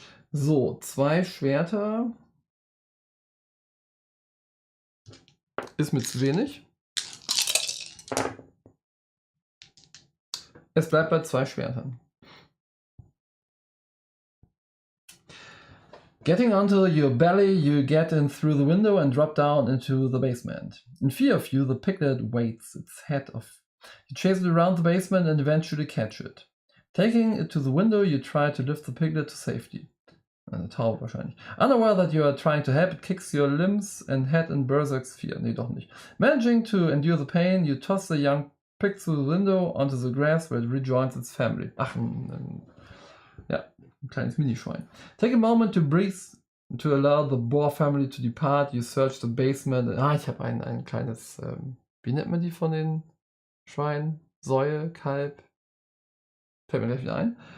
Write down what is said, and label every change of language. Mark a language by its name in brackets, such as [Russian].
[German] So, 2 Schwerter ist mir zu wenig. Es bleibt bei 2 Schwertern. [English] Getting onto your belly, you get in through the window and drop down into the basement. In fear of you, the piglet waits its head off. You chase it around the basement and eventually catch it. Taking it to the window, you try to lift the piglet to safety. [German] Eine Taube wahrscheinlich. [English] Unaware that you are trying to help, it kicks your limbs and head in berserk's fear. [German] Nee, doch nicht. [English] Managing to endure the pain, you toss the young pig through the window onto the grass where it rejoins its family. [German] Ach, ja, ein kleines Minischwein. [English] Take a moment to breathe, to allow the boar family to depart. You search the basement. [German] Ah, ich habe ein kleines, wie nennt man die von den Schweinen? Säue, Kalb. Fällt mir gleich wieder ein.